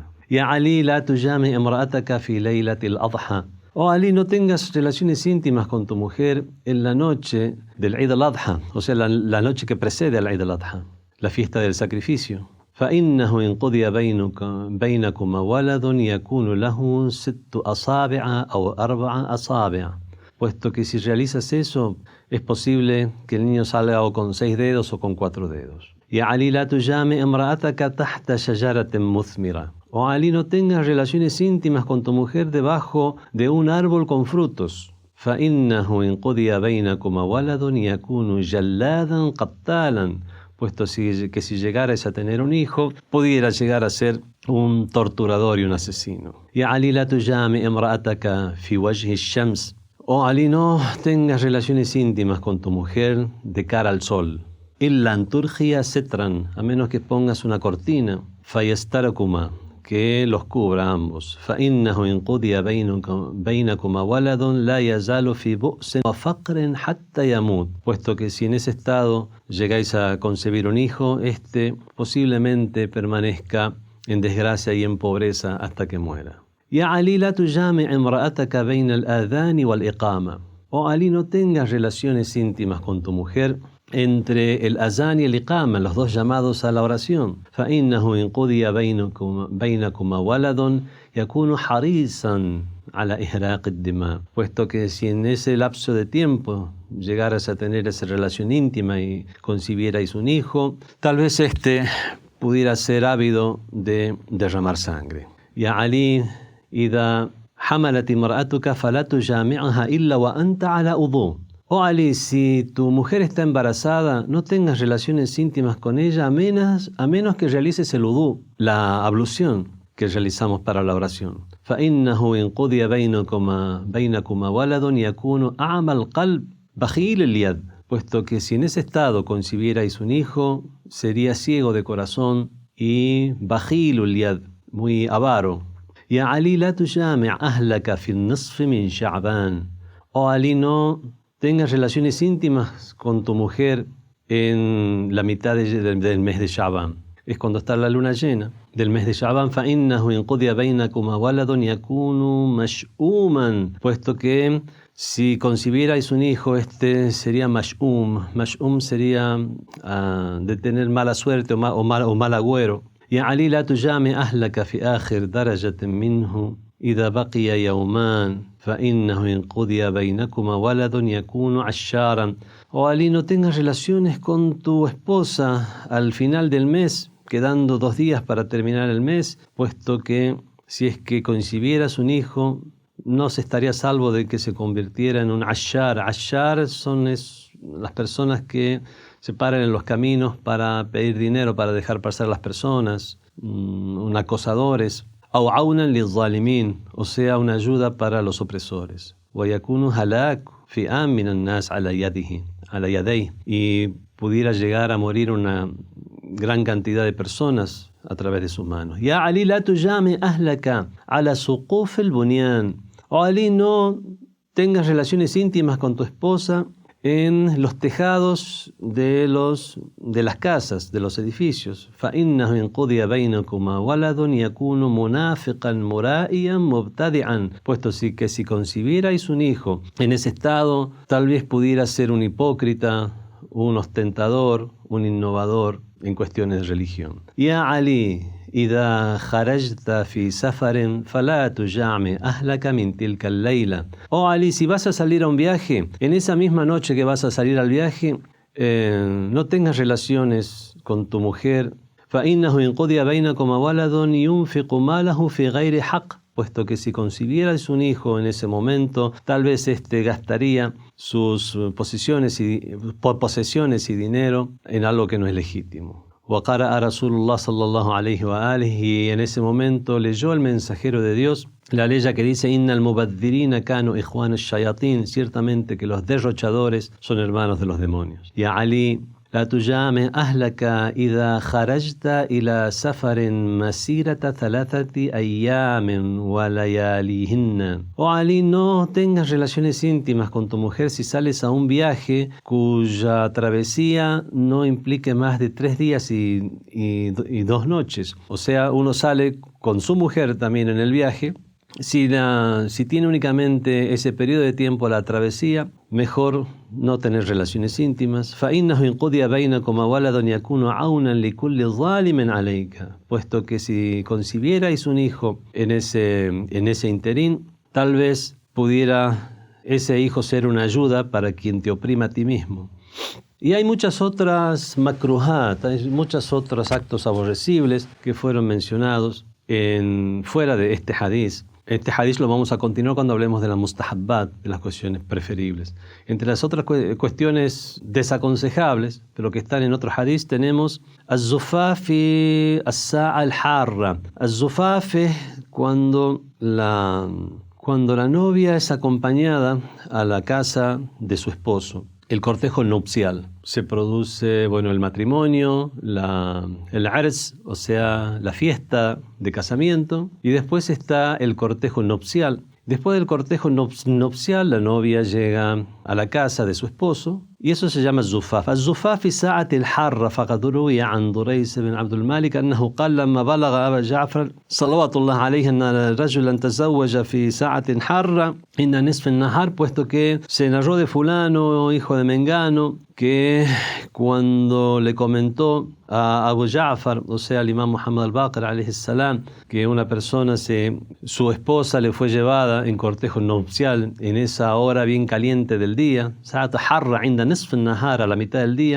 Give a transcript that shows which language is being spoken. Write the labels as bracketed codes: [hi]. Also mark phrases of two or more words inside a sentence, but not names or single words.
[ar] يا علي لا تجامع امرأتك في ليلة الأضحى. [es] Oh Ali, no tengas relaciones íntimas con tu mujer en la noche del Eid al-Adha, o sea, la noche que precede al Eid al-Adha, la fiesta del sacrificio. [ar] فإنه إن قضي بينكما ولد يكون له 6 أصابع أو 4 أصابع, [es] puesto que si realizas eso es posible que el niño salga o con 6 dedos o con 4 dedos. [ar] يا علي لا تجامع امرأتك تحت شجرة مثمرة. [es] Oh Ali, no tengas relaciones íntimas con tu mujer debajo de un árbol con frutos. [ar] فإنه إن قضي بينكما ولد يكون جلادا قتالا, [es] puesto que si llegaras a tener un hijo, pudiera llegar a ser un torturador y un asesino. [ar] يا علي لا تجامع امرأتك في وجه شمس. [es] Oh Ali, no tengas relaciones íntimas con tu mujer de cara al sol. [ar] إلا أن ترخي سترا, [es] a menos que pongas una cortina. Fayestarakuma, que los cubra ambos. [ar] فإنه إن قضي بينكما ولد لا يزال في بؤس وفقر حتى يموت, [es] puesto que si en ese estado llegáis a concebir un hijo, este posiblemente permanezca en desgracia y en pobreza hasta que muera. [ar] يا علي لا تجامع امرأتك بين الآذان والإقامة. [es] Oh Ali, no tengas relaciones íntimas con tu mujer entre el azán y el iqama, los dos llamados a la oración. [ar] فإنه إن قضي بينكما ولد يكون حريصا على إحراق الدماء, [es] puesto que si en ese lapso de tiempo llegaras a tener esa relación íntima y concibierais un hijo, tal vez este pudiera ser ávido de derramar sangre. [ar] يا علي إذا حملت امرأتك فلا تجامعها إلا وأنت على وضوء. [es] Oh Ali, si tu mujer está embarazada, no tengas relaciones íntimas con ella a menos que realices el udú, la ablución que realizamos para la oración. [ar] فإنه إن قضي بينكما ولد يكون أعمى القلب بخيل اليد, [es] puesto que si en ese estado concibierais un hijo, sería ciego de corazón y [ar] بخيل اليد, [es] muy avaro. [ar] يا علي لا تجامع أهلك في النصف من شعبان. [es] Oh Ali, no tengas relaciones íntimas con tu mujer en la mitad del mes de Sha'ban. Es cuando está la luna llena del mes de Sha'ban. [ar] فإنه إن قضي بينكما ولد يكون مشؤوما, [es] puesto que si concibierais un hijo, este sería mash'um. Mash'um sería de tener mala suerte o mal agüero. [ar] يا علي لا تجامع أهلك في آخر درجة منه إذا بقي يومان فإنه إن قضي بينكما ولد يكون عشارا. [es] Oh Ali, no tengas relaciones con tu esposa al final del mes, quedando 2 días para terminar el mes, puesto que si es que concibieras un hijo, no se estaría salvo de que se convirtiera en un ashar. Ashar son las personas que se paran en los caminos para pedir dinero, para dejar pasar a las personas, acosadores. [ar] أو عونا للظالمين, [es] o sea, una ayuda para los opresores. [ar] ويكون هلاك فئام من الناس على يديه, [es] y pudiera llegar a morir una gran cantidad de personas a través de sus manos. [ar] يا علي لا تجامع أهلك على سقوف البنيان. [es] Oh Ali, no tengas relaciones íntimas con tu esposa en los tejados de las casas, de los edificios. [ar] فَإِنَّهُ إِنْ قُضِيَ بَيْنَكُمَا وَلَدٌ يَكُونُ مُنَافِقًا مُرَائِيًا مُبْتَدِعًا. [es] Puesto que si concibierais un hijo en ese estado, tal vez pudiera ser un hipócrita, un ostentador, un innovador en cuestiones de religión. [ar] يا علي, إذا خرجت في سفر فلا تجامع أهلك من تلك الليلة. [es] Oh Ali, si vas a salir a un viaje, en esa misma noche que vas a salir al viaje, no tengas relaciones con tu mujer. [ar] فإنه إن قضي بينكما ولد ينفق ماله في غير حق. [es] Puesto que si concibierais un hijo en ese momento, tal vez gastaría sus posesiones y dinero en algo que no es legítimo. [ar] وقرأ رسول الله صلى الله عليه وآله, [es] y en ese momento leyó el mensajero de Dios la ley que dice [ar] إن المبذرين كانوا إخوان الشياطين, [es] ciertamente que los derrochadores son hermanos de los demonios. [ar] يا علي, لا تجامع أهلك إذا خرجت إلى سفر مسيرة 3 أيام ولياليهن. [es] Oh Ali, no tengas relaciones íntimas con tu mujer si sales a un viaje cuya travesía no implique más de 3 días y 2 noches. O sea, uno sale con su mujer también en el viaje. Si tiene únicamente ese periodo de tiempo la travesía, mejor no tener relaciones íntimas. [ar] فَإِنَّهُ إِنْ قُضِيَ بَيْنَكُمَا وَلَدٌ يَكُونُ عَوْنًا لِكُلِّ ظَالِمٍ عَلَيْكَ. [es] Puesto que si concibierais un hijo en ese interín, tal vez pudiera ese hijo ser una ayuda para quien te oprima a ti mismo. Y hay muchas otras makruhat, hay muchos otros actos aborrecibles que fueron mencionados fuera de este hadiz. Este hadiz lo vamos a continuar cuando hablemos de la mustahabbat, de las cuestiones preferibles. Entre las otras cuestiones desaconsejables, pero que están en otro hadiz, tenemos [ar] الزفاف في الساعة الحارة. [es] Az-zufaf es cuando la novia es acompañada a la casa de su esposo. El cortejo nupcial. Se produce, el matrimonio, el ars, o sea, la fiesta de casamiento, y después está el cortejo nupcial. Después del cortejo nupcial, la novia llega a la casa de su esposo, y eso se llama الزفاف. [ar] الزفاف في ساعة الحرة فقد روي عن دريس بن عبد المالك أنه قال لما بلغ أبا جعفر صلوات الله عليه أن رجلا تزوج في ساعة حارة إن نصف النهار, [es] puesto que se narró de fulano, hijo de Mengano, que cuando le comentó a Abu Ja'far, o sea, al imam Muhammad al-Baqir [ar] عليه السلام, [es] que una persona, su esposa le fue llevada en cortejo nupcial en esa hora bien caliente del día, [ar] ساعة حرة عند نصف النهار, [es] a la mitad del día.